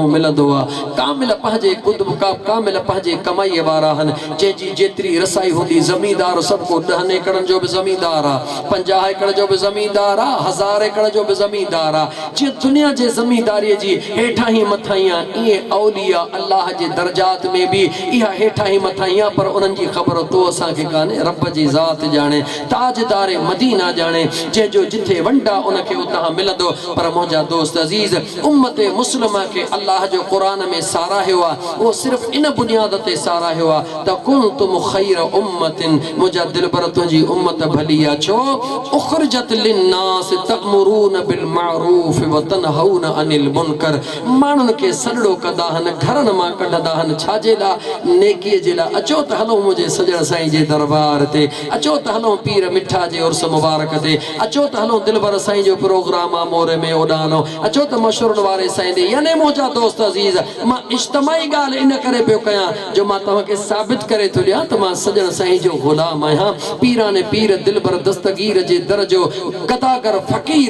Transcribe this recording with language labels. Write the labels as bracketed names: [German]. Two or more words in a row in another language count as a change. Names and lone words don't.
[Sindhi] मिलंदो आहे कामिल पंहिंजे कुतुब का कामिल पंहिंजे कमाईअ वारा आहिनि जंहिंजी जेतिरी रसाई हूंदी ज़मींदार सभु को 10 एकड़नि जो बि ज़मींदार आहे 50 एकड़ जो बि ज़मींदार आहे 1000 एकड़ जो बि ज़मींदार आहे जीअं दुनिया जे ज़मींदारीअ जी हेठां ई मथां ई आहे ईअं औलिया अल्लाह जे दर्जात में बि इहा हेठां ई मथां ई आहे पर उन्हनि जी ख़बर तो असांखे कान्हे रब जी ज़ात ॼाणे ताजदार मदीना ना जाने जो जिथे वंडा उनके उतां मिलंदो पर मुंहिंजा दोस्त अजीज उम्मत मुस्लिमा के अल्लाह जो कुरान में साराहियो आहे वो सिर्फ इन बुनियाद ते साराहियो आहे त [Arabic] كنتم خير أمة [Sindhi] मुंहिंजा दिलबर तुंहिंजी उम्मत भली आहे छो [Arabic] أخرجت للناس تأمرون بالمعروف وتنهون عن المنكر [Sindhi] माण्हुनि खे सॾड़ो कंदा आहिनि घरनि मां कढंदा आहिनि छाजे लाइ नेकीअ जे लाइ अचो त हलो मुंहिंजे सजण साईं जे दरबार ते अचो त हलो पीर मिठा जे उर्स मुबारक ते अचो त हलो दिलबर साईं जो प्रोग्राम आहे मोरे में उॾानो अचो त मशहूर वारे साईं ॾे याने मुंहिंजा दोस्त अज़ीज़ मां इज्तिमाई ॻाल्हि इन करे पियो कयां जो मां तव्हांखे साबित करे थो ॾियां त मां सजण साईं जो ग़ुलाम आहियां पीराने पीर दिलबर दस्तगीर जे दर जो गदागर फ़क़ीर